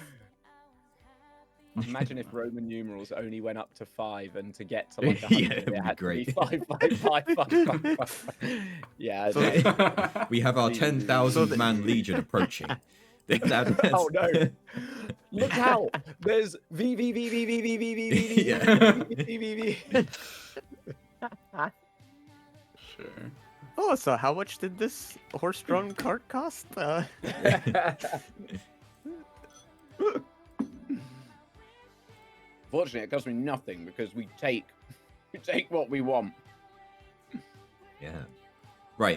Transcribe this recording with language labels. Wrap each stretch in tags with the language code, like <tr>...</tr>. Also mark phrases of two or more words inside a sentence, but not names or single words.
<en>Imagine if Roman numerals only went up to 5, and to get to like 100, Yeah, it'd it be had great. to be 55555. Yeah. So- no. We have our So 10,000 the- man legion approaching. That's- Oh, no. Look out! There's V V V V V V V V V V Yeah. V V V V. Sure. Oh, so how much did this horse-drawn cart cost? Fortunately, it costs me nothing because we take what we want. Yeah. Right.</en>